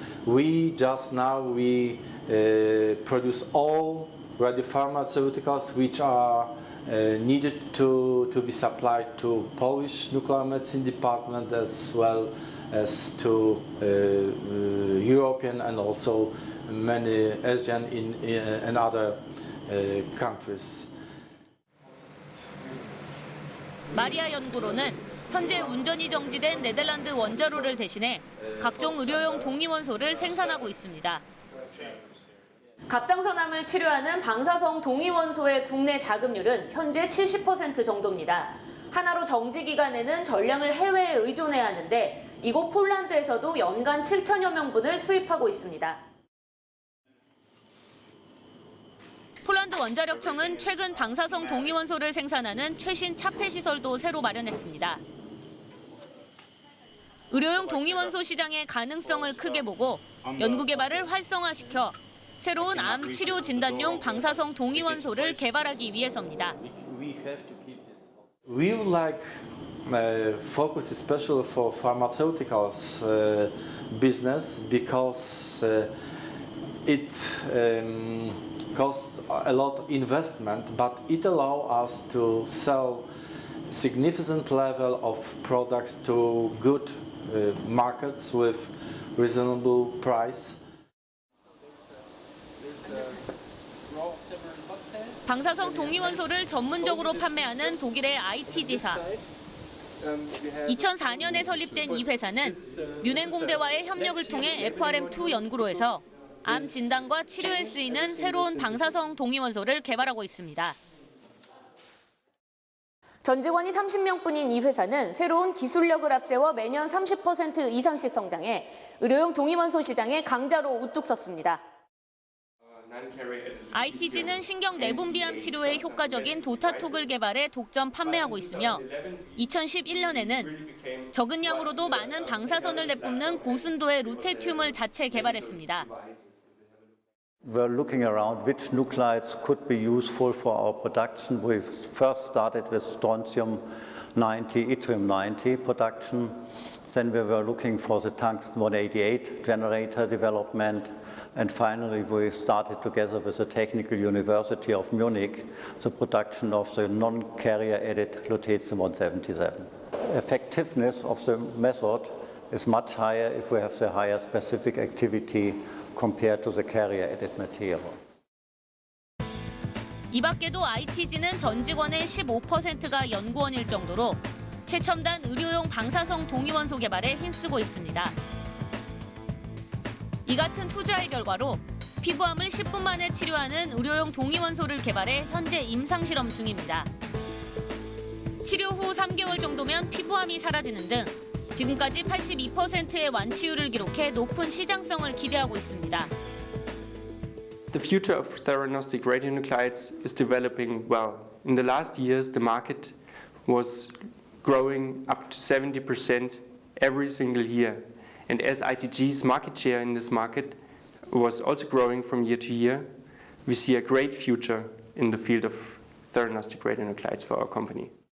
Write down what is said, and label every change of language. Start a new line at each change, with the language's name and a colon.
English: We produce all radiopharmaceuticals which are needed to be supplied to Polish nuclear medicine department as well as to European and also many Asian and other countries.
Korean: 마리아 연구로는 현재 운전이 정지된 네덜란드 원자로를 대신해 각종 의료용 동위원소를 생산하고 있습니다. 갑상선암을 치료하는 방사성 동위원소의 국내 자급률은 현재 70% 정도입니다. 하나로 정지 기간에는 전량을 해외에 의존해야 하는데 이곳 폴란드에서도 연간 7천여 명분을 수입하고 있습니다. 폴란드 원자력청은 최근 방사성 동위원소를 생산하는 최신 차폐 시설도 새로 마련했습니다. 의료용 동위원소 시장의 가능성을 크게 보고 연구 개발을 활성화시켜 새로운 암 치료 진단용 방사성 동위원소를 개발하기 위해서입니다.
English: We would like focus especially for pharmaceuticals business because it costs a lot of investment, but it allows us to sell significant level of products to good markets with reasonable price.
Korean: 방사성 동위원소를 전문적으로 판매하는 독일의 IT지사. 2004년에 설립된 이 회사는 뮌헨공대와의 협력을 통해 FRM2 연구로에서 암 진단과 치료에 쓰이는 새로운 방사성 동위원소를 개발하고 있습니다. 전 직원이 30명뿐인 이 회사는 새로운 기술력을 앞세워 매년 30% 이상씩 성장해 의료용 동위원소 시장에 강자로 우뚝 섰습니다. ITG는 신경 내분비암 치료에 효과적인 도타톡을 개발해 독점 판매하고 있으며 2011년에는 적은 양으로도 많은 방사선을 내뿜는 고순도의 루테튬을 자체 개발했습니다.
English: We're looking around which nuclides could be useful for our production. We first started with strontium-90, yttrium-90 production. Then we were looking for the tungsten-188 generator development. And finally, we started together with the Technical University of Munich the production of the non-carrier-added Lutetium-177. Effectiveness of the method is much higher if we have the higher specific activity compared to the carrier-added material.
Korean: 이 밖에도 ITG는 전 직원의 15%가 연구원일 정도로 최첨단 의료용 방사성 동위원소 개발에 힘쓰고 있습니다. 이 같은 투자의 결과로 피부암을 10분 만에 치료하는 의료용 동위원소를 개발해 현재 임상실험 중입니다. 치료 후 3개월 정도면 피부암이 사라지는 등 지금까지 82%의 완치율을 기록해 높은 시장성을 기대하고 있습니다.
English: The future of theranostic radionuclides is developing well. In the last years, the market was growing up to 70% every single year. And as ITG's market share in this market was also growing from year to year, we see a great future in the field of theranostic radionuclides for our company.